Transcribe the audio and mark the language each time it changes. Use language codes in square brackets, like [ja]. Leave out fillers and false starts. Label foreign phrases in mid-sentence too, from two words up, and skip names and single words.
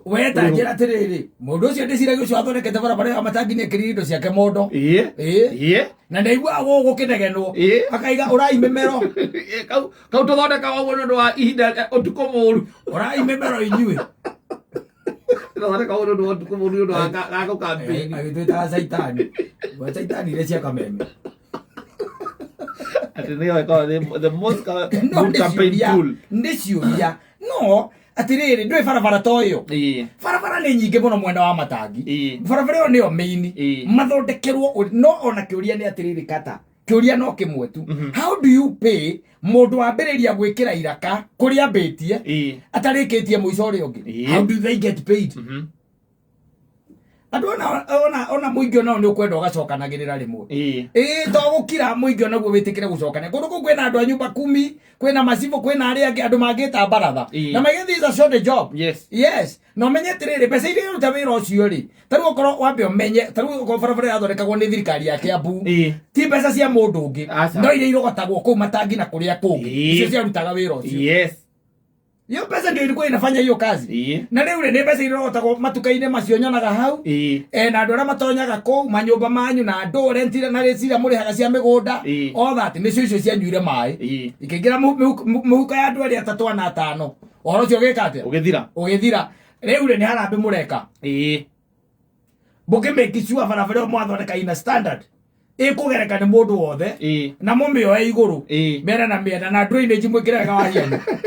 [ki] We ta njĩra atĩrĩrĩ mũndũ ũcio ndĩciragia ũcio athondekete barabara ya Matangi nĩekĩrire indo ciake mondo na ndaiguaga gũkĩnegenwo akaiga ũrai mĩmero kau tũthondekaga ũguo nĩ ũndũ wa ihinda ũtukũ mũru ũrai mĩmero inyuĩ tũthondeka ũguo nĩ ũndũ wa ũtukũ mũru nĩ ũndũ wa gagũ campaign agĩtwĩtaga caitani caitani iria cia kameme [en] the most campaign tool. [ki] Nĩ ciũria no atĩrĩrĩ ndũĩ barabara ta ũyũ barabara nĩ nyingĩ mũno mwena wa Matangi barabara ĩyo nĩyo main mathondekerwo no ona kĩũria nĩ atĩrĩrĩ kata kĩũria no kĩmwe tu [en] how do you pay [ki] mũndũ wambĩrĩria gwĩkĩra iraka kũrĩa ambĩtie atarĩkĩtie mũico ũrĩa ũngĩ? [en] How do they get paid? [ki] Andũ ona mũingĩ onao nĩ ũkwenda ũgacokanagĩrĩra rĩmwe to gũkira mũingĩ onaguo wĩtĩkĩre gũcokania kũndũ kũu kwĩna andũ a nyumba kumi kwĩna macibũ kwĩna arĩa angĩ andũ mangĩta baratha na magĩthiĩ [en] is a short job. [ki] Yes na ũmenye atĩrĩrĩ mbeca iria ũruta wĩra ũcio rĩ tarĩu okorwo wambe ũmenye tarĩu okorwo barabara yathondekagwo nĩ thirikari ya Kiambu ti mbeca cia mũndũ ũngĩ no iria irogotagwo kũu Matangi na kũrĩa kũngĩ icio ciarutaga wĩra ũcio. [sw] Hiyo pesa ndio ilikuwa inafanya hiyo kazi. [ki] Na leo ile pesa irogotagwo matuka-inĩ macio nyonaga hau na andũ arĩa matonyaga kũu manyũmba manyu na andũ rentire na rĩcira mũrĩhaga cia mĩgũnda [en] all that [ki] nĩcio icio cianyuire maĩ ikĩingĩra mũhuko ya andũ arĩa 3 na 5 ũhoro ũcio ũgĩka atĩa ũgĩthira. Rĩu nĩ harambĩ mũreka mũkĩmake sure barabara ĩyo mwathondeka ina standard ĩkũgereka nĩ mũndũ wothe na mũmĩoe igũrũ mbere na mĩena na drainage mwĩkĩrega wahiana